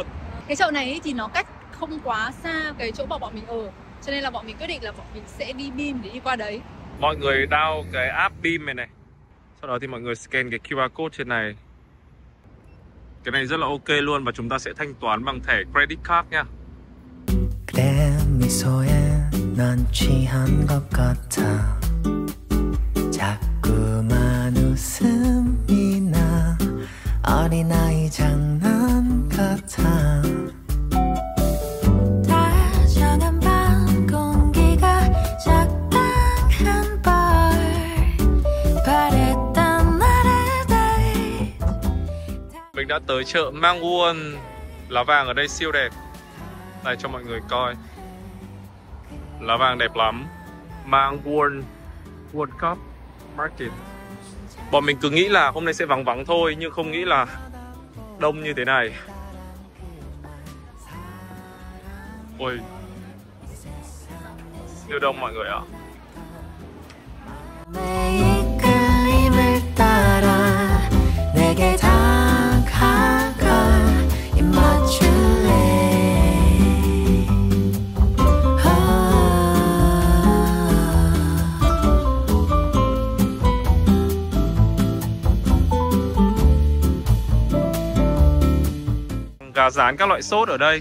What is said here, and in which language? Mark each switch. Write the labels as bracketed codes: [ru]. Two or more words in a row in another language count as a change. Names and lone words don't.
[vi] Cái chợ này ấy thì nó cách không quá xa cái chỗ mà bọn mình ở, cho nên là bọn mình quyết định là bọn mình sẽ đi BEAM để đi qua đấy. Mọi người download cái app BEAM này. Sau đó thì mọi người scan cái [en] QR code [vi] trên này. Cái này rất là ok luôn, và chúng ta sẽ thanh toán bằng thẻ [en] credit card [vi] nha. [ko] 그래 미소에 난 취한 것 같아 자꾸만 웃음이 나 어린아이 장난 같아 다정한 밤 공기가 적당한 bar 바랬던 나를 date [vi] Mình đã tới chợ Mang Buôn. Lá vàng ở đây siêu đẹp. Đây cho mọi người coi. Lá vàng đẹp lắm. Mang Buôn World Cup Market. Bọn mình cứ nghĩ là hôm nay sẽ vắng vắng thôi, nhưng không nghĩ là đông như thế này. Ôi, siêu đông mọi người ạ. [ko] 내 이끌림을 따라 내게 다가가 입 맞출래 [vi] Gà rán các loại sốt ở đây.